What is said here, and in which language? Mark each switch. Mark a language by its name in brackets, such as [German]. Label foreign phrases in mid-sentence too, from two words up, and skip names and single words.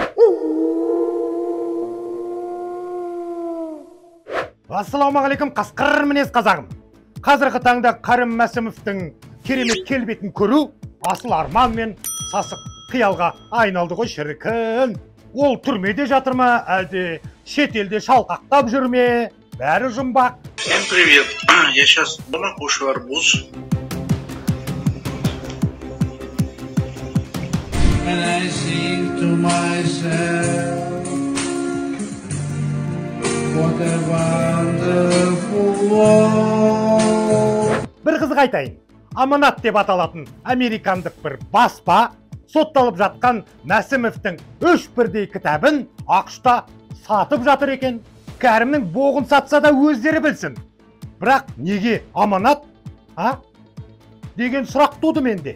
[Kazakh] Ассалаумағалейкум, қасқыр мінез қазағым. Қазіргі таңда Кәрім Мәсімовтің керемет келбетін көру асыл арман мен сасық қиялға айналды ғой шіркін. Ол түрмеде жатыр ма, әлде шетелде шалқақтап жүр ме? Бәрі жұмбақ. [Russian] Всем привет. Я сейчас дома кушаю арбуз. [English] And I think to myself, what a wonderful world. [Kazakh] Бір қызық айтайын. Аманат деп аталатын американдық бір баспа сотталып жатқан Мәсімовтің 3 бірдей кітабын ақшта сатып жатыр екен. Кәрімнің боғын сатса да өздері білсін. Бірақ неге аманат? Деген сұрақ туды менде.